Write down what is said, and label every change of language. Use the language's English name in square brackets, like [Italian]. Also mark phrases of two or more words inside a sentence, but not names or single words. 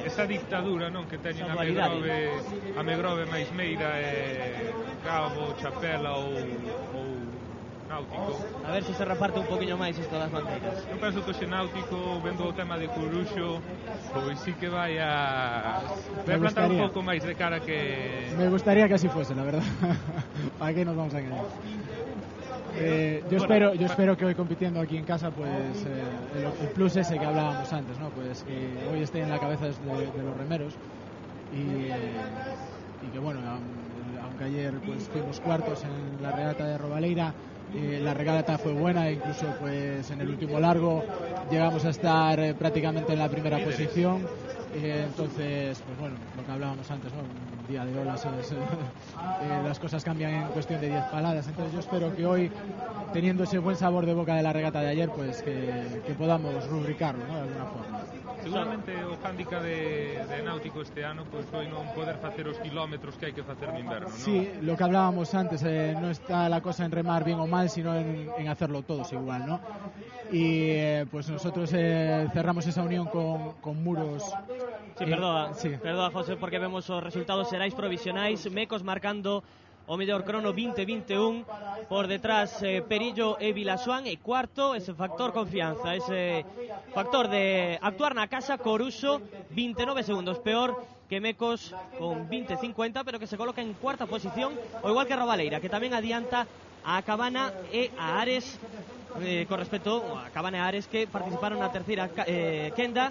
[Galician] esa dictadura, non, que teñen Amegrove máis Meira e Cabo, Chapela ou Náutico. A ver se se reparte un poquinho máis isto das bandeiras. Eu penso que o Náutico, vendo o tema de Coruxo, pois sí que vai a plantar un pouco máis de cara que... [Spanish] Me gustaría que así fuese, la verdad. ¿Para qué nos vamos a engañar? Yo espero que hoy compitiendo aquí en casa, pues el plus ese que hablábamos antes, ¿no? Pues que hoy esté en la cabeza de los remeros y que bueno, aunque ayer pues fuimos cuartos en la regata de Robaleira, la regata fue buena, incluso pues en el último largo llegamos a estar prácticamente en la primera posición. Entonces, pues bueno, lo que hablábamos antes, ¿no? Un día de olas las cosas cambian en cuestión de 10 paladas. Entonces yo espero que hoy, teniendo ese buen sabor de boca de la regata de ayer, pues que podamos rubricarlo, ¿no? De alguna forma. [Galician] Seguramente o hándicap de Náutico este ano pois foi non poder facer os kilómetros que hai que facer no inverno, ¿no? [Spanish] Sí, lo que hablábamos antes, no está la cosa en remar bien o mal, sino en hacerlo todos igual, ¿no? Y pues nosotros cerramos esa unión con Muros. [Galician] Sí, perdoa, José, porque vemos os resultados xerais provisionais, Mecos marcando o mellor crono 20-21, por detrás Perillo e Vilasoán, e cuarto ese factor confianza, ese factor de actuar na casa, Coruxo 29 segundos peor que Mecos con 20-50, pero que se coloca en cuarta posición, o igual que Robaleira, que tamén adianta a Cabana e a Ares, con respecto a Cabana e Ares, que participaron na terceira quenda.